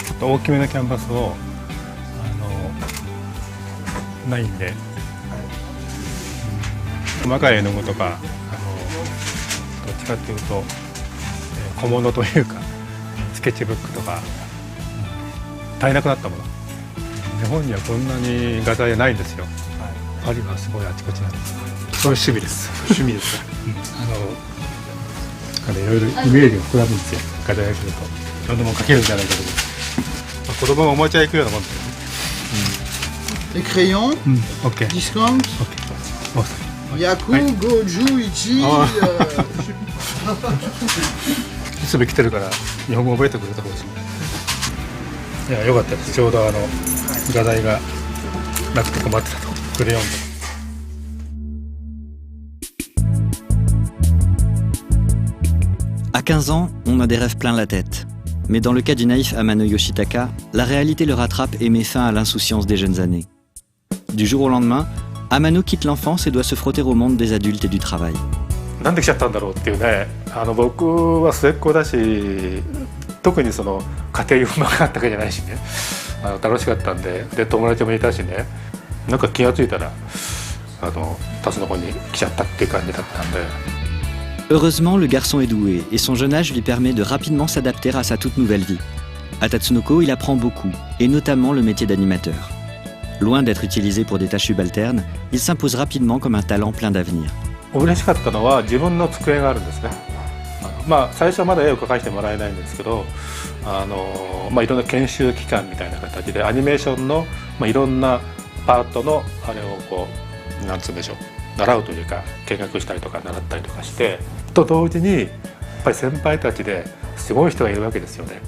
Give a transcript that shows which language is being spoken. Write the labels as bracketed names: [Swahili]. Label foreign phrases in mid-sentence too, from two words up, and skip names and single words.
[Japanese] ちょっと大きめのキャンバスをないんで、細かい絵の具とかどっちかっていうと小物というかスケッチブックとか足りなくなったもの日本にはこんなに画材ないんですよ。パリはすごいあちこちなんです。そういう趣味です。趣味ですか。いろいろイメージが膨らむんですよ。画材が来るといろんなもの描けるんじゃないかと。子供がおもちゃ行くようなもんですよね。 [French] Les crayons, discount, [Japanese] ヤク、五十、一. いつも来てるから日本語覚えてくれた方がいい。いや、よかったです。ちょうど画材がなくて困ってたと。クレヨンと。 [French] À 15 ans, on a des rêves plein la tête. Mais dans le cas du naïf Amano Yoshitaka, la réalité le rattrape et met fin à l'insouciance des jeunes années. Du jour au lendemain, Amano quitte l'enfance et doit se frotter au monde des adultes et du travail. [Japanese] なんで来ちゃったんだろうっていうね僕は末っ子だし特にその家庭用があったわけじゃないしね楽しかったんで友達もいたしねなんか気がついたらタツノコに来ちゃったっていう感じだったんで。 [French] Heureusement, le garçon est doué et son jeune âge lui permet de rapidement s'adapter à sa toute nouvelle vie. À Tatsunoko, il apprend beaucoup, et notamment le métier d'animateur. Loin d'être utilisé pour des tâches subalternes, il s'impose rapidement comme un talent plein d'avenir. [Japanese] 嬉しかったのは自分の机があるんですね。最初はまだ絵を描かせてもらえないんですけどいろんな研修期間みたいな形でアニメーションの、いろんなパートのあれをこうなんつうんでしょう習うというか見学したりとか習ったりとかしてと同時にやっぱり先輩たちですごい人がいるわけですよね。